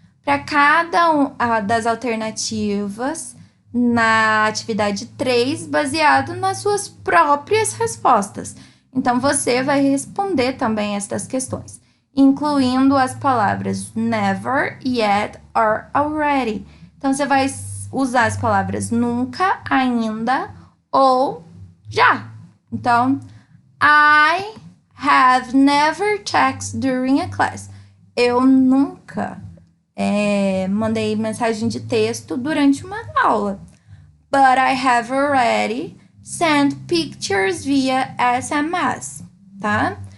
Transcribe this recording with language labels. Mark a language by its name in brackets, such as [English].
[Portuguese] Para cada uma das alternativas na atividade 3, baseado nas suas próprias respostas. Então, você vai responder também estas questões, incluindo as palavras [English] never, yet or already. [Portuguese] Então, você vai usar as palavras nunca, ainda ou já. [English] Então, I have never texted during a class. [Portuguese] Eu nunca mandei mensagem de texto durante uma aula. [English] But I have already sent pictures via SMS, tá?